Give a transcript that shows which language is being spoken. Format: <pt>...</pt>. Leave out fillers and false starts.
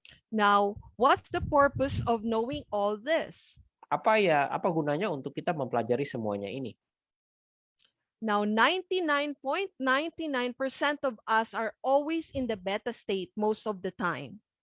<en>Now, what's the purpose of knowing all this?</en> <id>Apa gunanya untuk kita mempelajari semuanya ini?</id> <en>Now, 99.99% of us are always in the beta state most of the time.</en>